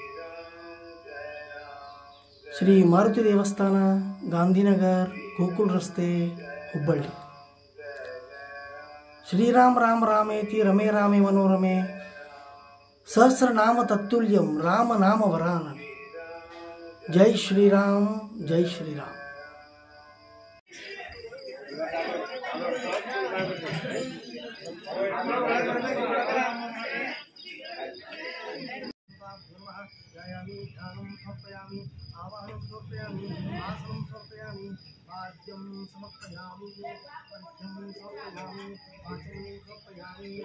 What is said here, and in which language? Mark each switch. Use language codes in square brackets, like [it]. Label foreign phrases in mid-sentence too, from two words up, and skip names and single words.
[kn] ಶ್ರೀ ಮಾರುತಿ ದೇವಸ್ಥಾನ, ಗಾಂಧಿನಗರ್, ಗೋಕುಲ್ ರಸ್ತೆ, ಹುಬ್ಬಳ್ಳಿ। [sa] ಶ್ರೀರಾಮ ರಾಮ ರಾಮೇತಿ ರಮೇ ರಾಮೇ ಮನೋರಮೆ, ಸಹಸ್ರನಾಮ ತತ್ತುಲ್ಯಂ ರಾಮನಾಮ ವರಾನನೆ। ಜೈ ಶ್ರೀರಾಮ್, ಜೈ ಶ್ರೀರಾಮ್। ध्यानं समर्पयामि, आवाहनं समर्पयामि, आसनं समर्पयामि, वाद्यं समर्पयामि, पद्यं समर्पयामि, वाचनं समर्पयामि,